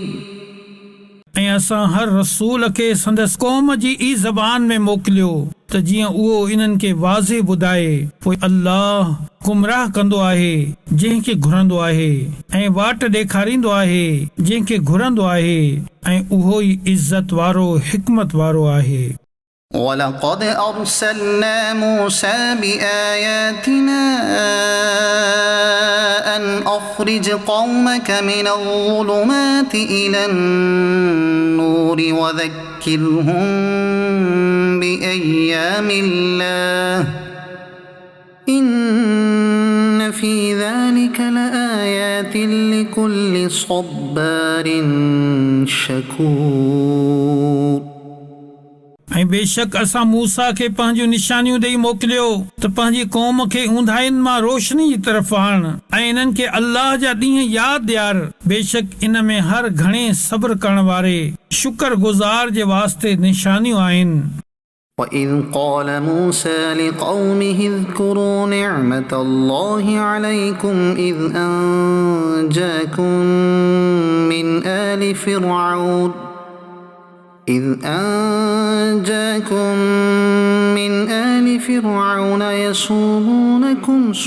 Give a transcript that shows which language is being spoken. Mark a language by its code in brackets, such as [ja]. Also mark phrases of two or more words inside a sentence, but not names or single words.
[sd] ऐं असां हर रसूल खे संदसि क़ौम जी ई ज़बान में मोकिलियो त जीअं उहो इन्हनि खे वाज़े ॿुधाए पोइ अल्लाह गुमराह कंदो आहे जंहिंखे घुरंदो आहे ऐं वाट ॾेखारींदो आहे जंहिंखे घुरंदो आहे ऐं उहो ई इज़त वारो हिकमत वारो आहे। [ar] ولقد أرسلنا موسى بآياتنا أن أخرج قومك من الظلمات إلى النور وذكرهم بأيام الله إن في ذلك لآيات لكل صبار شكور। [sd] ऐं बेशक असां मूसा खे पंहिंजूं निशानियूं ॾेई मोकिलियो त पंहिंजी क़ौम खे ऊंधाइनि मां रोशनी जी तरफ़ आण ऐं इन्हनि खे अल्लाह जा ॾींहं यादि ॾियार। बेशक इन में हर घणे सब्र करण वारे शुक्रगुज़ार जे वास्ते निशानियूं आहिनि। [ar] وإذ قال موسى لقومه اذكروا نعمة الله عليكم إذ أنجاكم من آل فرعون يسومونكم